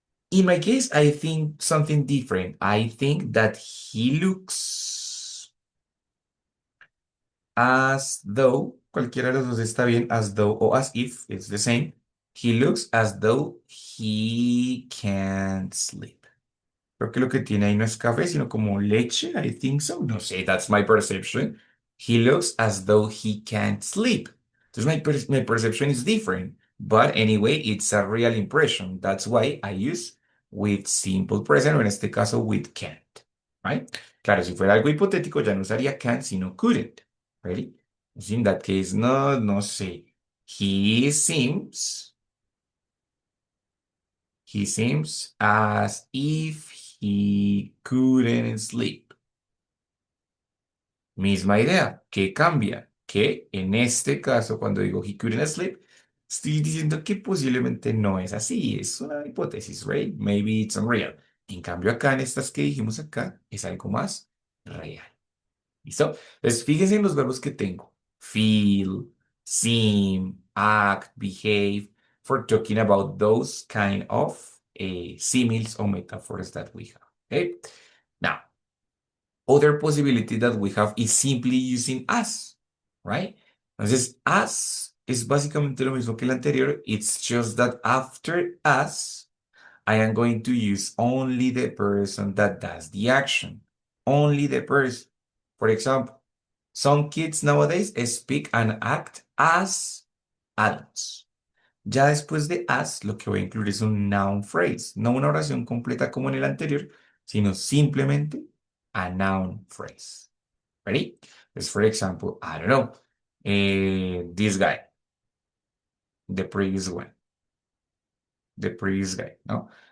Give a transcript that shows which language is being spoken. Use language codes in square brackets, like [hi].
[en] In my case, I think something different. I think that he looks as though, [es] cualquiera de los dos está bien, [en] as though or as if, it's the same. He looks as though he can't sleep. [es] Creo que lo que tiene ahí no es café, sino como leche. [en] I think so. [es] No sé, [en] that's my perception. He looks as though he can't sleep. Entonces, my perception is different. But anyway, it's a real impression. That's why I use with simple present, [es] o en este caso [en] with can't. Right? [es] Claro, si fuera algo hipotético, ya no usaría can't, sino couldn't. [en] Ready? In that case, [es] no sé. [en] He seems. He seems as if he couldn't sleep. [es] Misma idea. ¿Qué cambia? Que en este caso, cuando digo he couldn't sleep, estoy diciendo que posiblemente no es así. Es una hipótesis, [en] right? Maybe it's unreal. [es] En cambio, acá en estas que dijimos acá, es algo más real. ¿Listo? Entonces, fíjense en los verbos que tengo. [en] Feel, seem, act, behave, for talking about those kind of similes or metaphors that we have. Okay? Now, other possibility that we have is simply using as, right? [es] Entonces, as es básicamente lo mismo que el anterior. [en] It's just that after as, I am going to use only the person that does the action. Only the person. For example, some kids nowadays speak and act as adults. [es] Ya después de as, lo que voy a incluir es un noun phrase, no una oración completa como en el anterior, sino simplemente [en] a noun phrase. Ready? Just for example, I don't know, this guy, the previous one, the previous guy, no?